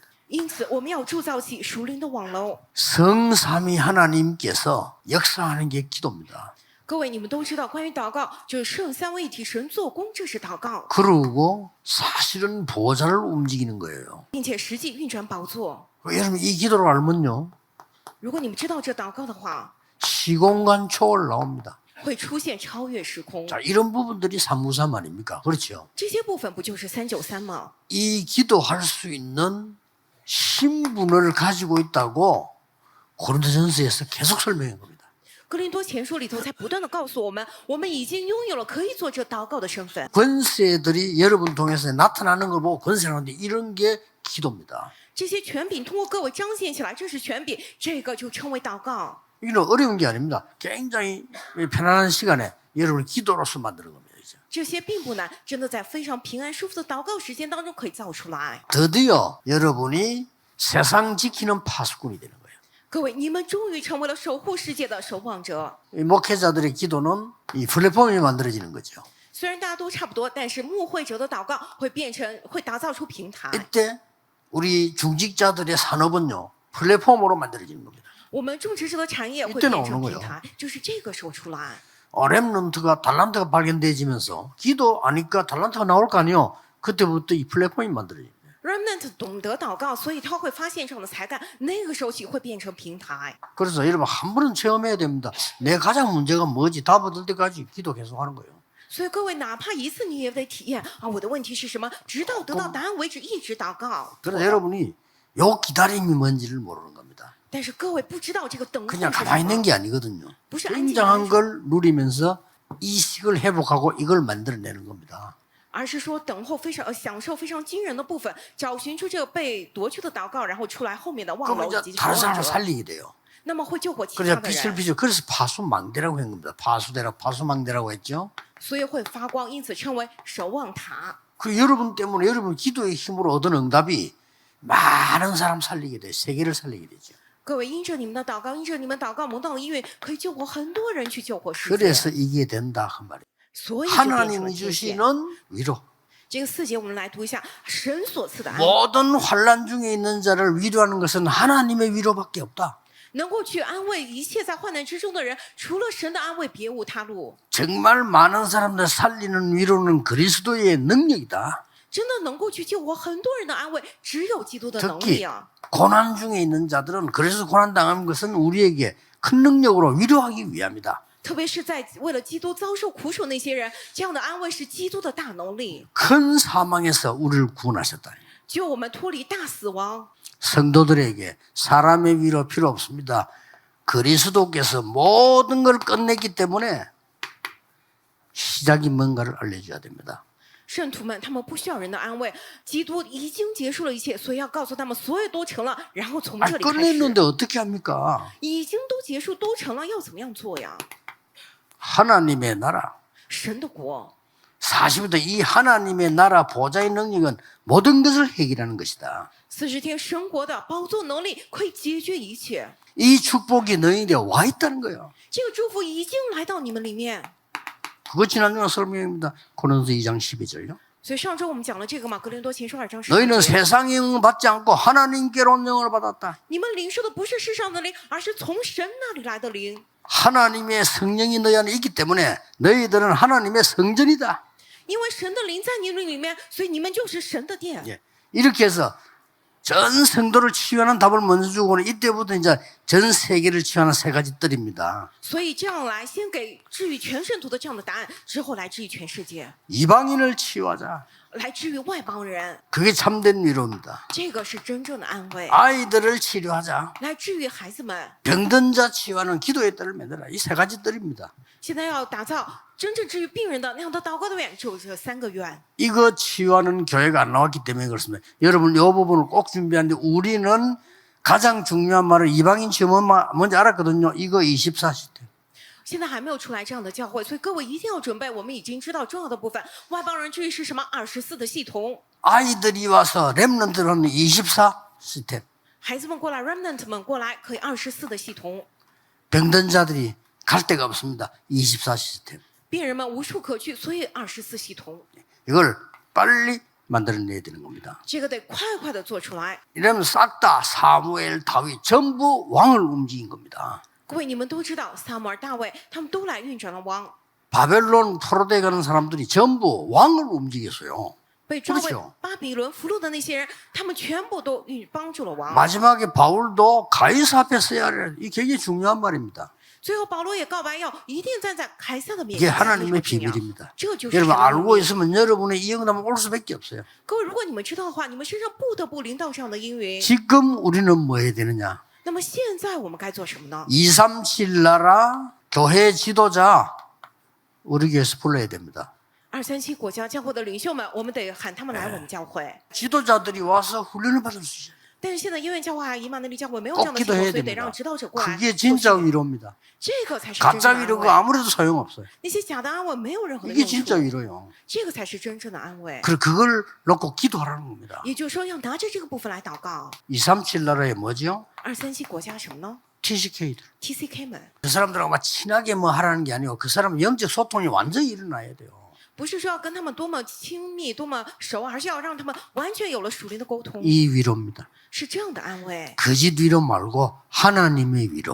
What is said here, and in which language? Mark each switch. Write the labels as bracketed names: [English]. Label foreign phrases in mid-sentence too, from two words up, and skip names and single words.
[Chinese] 因此，我们要铸造起属灵的网楼。 [Korean] 성삼위 하나님께서 역사하는 게 기도입니다. [Chinese] 各位，你们都知道，关于祷告，就是圣三位一体神做工，这是祷告， [Korean] 그리고 사실은 보좌를 움직이는 거예요. [Chinese] 并且实际运转宝座。 [Korean] 여러분 이 기도를 알면요. [Chinese] 如果你们知道这祷告的话， [Korean] 시공간 초월 나옵니다. [Chinese] 会出现超越时空。 [Korean] 자, 이런 부분들이 393 아닙니까? 그렇죠. [Chinese] 这些部分不就是393吗？ [Korean] 이 기도할 수 있는 신분을 가지고 있다고 고린도전서에서 계속 설명한 겁니다. [Chinese] 哥林多前书里头才不断的告诉我们，我们已经拥有了可以做这祷告的身份。 [Korean] 권세들이 여러분 통해서 나타나는 걸 보고 권세라는데 이런 게 기도입니다. [Chinese] 这些权柄通过各位彰显起来，这是权柄，这个就称为祷告。 [Korean] 이건 어려운 게 아닙니다. 굉장히 편안한 시간에 여러분을 기도로서 만드는 겁니다. 이제. [Chinese] 这些并不难，真的在非常平安舒服的祷告时间当中可以造出来。 [Korean] 드디어 여러분이 세상 지키는 파수꾼이 되는 거예요. [Chinese] 各位，你们终于成为了守护世界的守望者。 [Korean] 이 목회자들의 기도는 이 플랫폼이 만들어지는 거죠. [Chinese] 虽然大家都差不多，但是牧会者的祷告会打造出平台。 [Korean] 이때 우리 중직자들의 산업은요 플랫폼으로 만들어지는 겁니다. [Chinese] 我们种植者的产业会 [Korean] 이때 [Chinese] 变成 [Korean] 나오는 [Chinese] 平 [Korean] 거예요. [Chinese] 台，就是这个时候出来。 [Korean] 렘넌트가 달란트가 발견되지면서 기도 아니까 달란트가 나올 거 아니에요. 그때부터 이 플랫폼이 만들어집니다. [Chinese] Remnant 懂得祷告，所以他会发现这样的才干，那个时候起会变成平台。 [Korean] 그래서 여러분 한 번은 체험해야 됩니다. 내 가장 문제가 뭐지? 답 얻을 때까지 기도 계속하는 거예요. [Chinese] 所以各位，哪怕一次你也得体验啊，我的问题是什么？直到得到答案为止，一直祷告。 [Korean] 그래서 여러분이 요 기다림이 뭔지를 모르는 겁니다. [Chinese] 但是各位不知道这个等候 [Korean] 그냥 [Chinese] 是什 [Korean] 가만히 [Chinese] 么 [Korean] 있는 ， 게 아니거든요. [Chinese] 不是安静的 [Korean] 굉장한 걸 누리면서 이식을 회복하고 이걸 만들어내는 겁니다. [Chinese] 而是说等候非常享受非常惊人的部分，找寻出这个被夺去的祷告，然后出来后面的望 [Korean] 그럼 [Chinese] 楼以及 [Korean] 이제 다른 [Chinese] 守望 [Korean] 사람을 [Chinese] 者， [Korean] 살리게 돼요. [Chinese] 那么会救活其他 [Korean] 그래서 [Chinese] 的 [Korean] 빛을 [Chinese] 人， [Korean] 비춰. 그래서 파수망대라고 한 겁니다. 파수망대라고 했죠. [Chinese] 所以会发光，因此称为守望塔。 [Korean] 그 여러분 때문에 여러분 기도의 힘으로 얻은 응답이 많은 사람 살리게 돼요. 세계를 살리게 되죠. [Chinese] 各位，因着你们的祷告，因着你们祷告蒙到了应允，可以救活很多人，去救活世界。 [Korean] 그래서 이게 된다 한 말이에요. [Chinese] 所以就变成了 [Korean] 하나님이 [Chinese] 天线。 [Korean] 주시는 위로. [Chinese] 这个4节我们来读一下，神所赐的安， [Korean] 모든 환난 중에 있는 자를 위로하는 것은 하나님의 위로밖에 없다. [Chinese] 能够去安慰一切在患难之中的人，除了神的安慰，别无他路。 [Korean] 정말 많은 사람들 살리는 위로는 그리스도의 능력이다. [Chinese] 真的能够去救活很多人的安慰，只有基督的能力 [Korean] 특히 [Chinese] 啊！ [Korean] 고난 중에 있는 자들은 그래서 고난 당하는 것은 우리에게 큰 능력으로 위로하기 위함이다. [Chinese] 特别是在为了基督遭受苦楚那些人，这样的安慰是基督的大能力， [Korean] 큰 사망에서 우리를 구원하셨다. [Chinese] 救我们脱离大死亡。 [Korean] 성도들에게 사람의 위로 필요 없습니다. 그리스도께서 모든 걸 끝냈기 때문에 시작이 뭔가를 알려줘야 됩니다. [Chinese] 圣徒们，他们不需要人的安慰，基督已经结束了一切，所以要告诉他们，所有都成了，然后从 [Korean] 아니, [Chinese] 这里开始。 [Korean] 끝냈는데 어떻게 합니까? [Chinese] 已经都结束，都成了，要怎么样做呀？ [Korean] 하나님의 나라. [Chinese] 神的国， [Korean] 40부터 이 하나님의 나라 보좌의 능력은 모든 것을 해결하는 것이다. [Chinese] 40 天神国的宝座能力可以解决一切， [Korean] 이 축복이 너희에게 와 있다는 거예요. [Chinese] 这个祝福已经来到你们里面。 [Korean] 그거 지난주에 설명입니다. 고린도서 2장 12절요. [Chinese] 所以上周我们讲了这个嘛，格林多前书2章10 [Korean] 너희는 [Chinese] 节， [Korean] 세상의 영을 받지 않고 하나님께로 온 영을 받았다. [Chinese] 你们领受的不是世上的灵，而是从神那里来的灵。 [Korean] 하나님의 성령이 너희 안에 있기 때문에 너희들은 하나님의 성전이다. [Chinese] 因为神的灵在你们里面，所以你们就是神的殿。 [Korean] 예. 이렇게 해서 전 성도를 치유하는 답을 먼저 주고는 이때부터 이제 전 세계를 치유하는 세 가지 뜰입니다. [Chinese] 所以这样来，先给治愈全圣徒的这样的答案，之后来治愈全世界， [Korean] 이방인을 치유하자. [Chinese] 来治愈外邦人， [Korean] 그게 참된 위로입니다. [Chinese] 这个是真正的安慰。 [Korean] 아이들을 치료하자. [Chinese] 来治愈孩子们， [Korean] 병든 자 치유하는 기도의 뜰을 만들어라. 이 세 가지 뜰입니다. [Chinese] 现在要打造真正治愈病人的那样的祷告的愿，只有这3个愿。 [Korean] 이거 치유하는 교회가 안 나왔기 때문에 그렇습니다. 여러분 이 부분을 꼭 준비하는데 우리는 가장 중요한 말을 이방인 치유 뭔지 알았거든요. 이거 24시대. [Chinese] 现在还没有出来这样的教会，所以各位一定要准备。我们已经知道重要的部分，外邦人治愈是什么？24的系统。 [Korean] 아이들이 와서 렘넌트는 24 시스템. [Chinese] 孩子们过来 ，remnant 们过来，可以24的系统。 [Korean] 병든 자들이 갈 데가 없습니다. 24 시스템. [Chinese] 病人们无处可去，所以24系统。 [Korean] 이걸 빨리 만들어내야 되는 겁니다. [Chinese] 这个得快快的做出来。 [Korean] 이러면 싹 다 사무엘, 다윗 전부 왕을 움직인 겁니다. [Chinese] 各位，你们都知道，撒母耳、大卫他们都来运转了王， [Korean] 바벨론 포로돼 가는 사람들이 전부 왕을 움직였어요. [Chinese] 被抓为 [Korean] 그렇죠 [Chinese] 巴比伦俘虏的那些人，他们全部都帮助了王。 [Korean] 마지막에 바울도 가이사 앞에 서야 할, 이 굉장히 중요한 말입니다. [Chinese] 最后保罗也告白要一定站在凯撒的面 [Korean] 이게 [Chinese] 前。 [Korean] 하나님의 [Chinese] 非常重要 [Korean] 비밀입니다. [Chinese] 这就是 [Korean] 여러분 [Chinese] 神的 [Korean] 알고 [Chinese] 秘密 [Korean] 있으면 여러분의 이 응답은 올 수밖에 없어요. [Chinese] 各位，如果你们知道的话，你们身上不得不临到这样的应允。 [Korean] 지금 우리는 뭐 해야 되느냐? [Chinese] 那么现在我们该做什么呢？ [Korean] 237 나라 교회 지도자 우리 교회에서 불러야 됩니다. [Chinese] 237 国家教会的领袖们，我们得喊他们来我们教会。 [Korean] 지도자들이 와서 훈련을 받을 수 있어요. [Chinese] 但是现在因为教会还以马内利教会没有这样的 [Korean] 꼭 [Chinese] 系统， [Korean] 기도해야 [Chinese] 所以得 [Korean] 됩니다. [Chinese] 让指导者过来。 [Korean] 그게 진짜 [Chinese] 做训练 [Korean] 위로입니다. [Chinese] 这个才是真 [Korean] 가짜 [Chinese] 正的 [Korean] 위로 [Chinese] 安 [Korean] 그 [Chinese] 慰。 [Korean] 아무래도 소용없어요. [Chinese] 那些假的安慰没有任何的 [Korean] 이게 [Chinese] 用 [Korean] 진짜 [Chinese] 处， [Korean] 위로요. [Chinese] 这个才是真正的安慰。 [Korean] 그걸 놓고 기도하라는 겁니다. [Chinese] 也就是说，要拿着这个部分来祷告。 [Korean] 237 나라에 뭐죠? [Chinese] 237 国家什么呢 [Korean] TCK들. [Chinese] ？TCK 们 [Korean] 그 사람들하고 막 친하게 뭐 하라는 게 아니고 그 사람은 영적 소통이 완전히 일어나야 돼요. [Chinese] 不是说要跟他们多么亲密、多么熟，而是要让他们完全有了属灵的沟通， [Korean] 이 위로입니다. [Chinese] 是这样的安慰， [Korean] 거짓 위로 말고 하나님의 위로.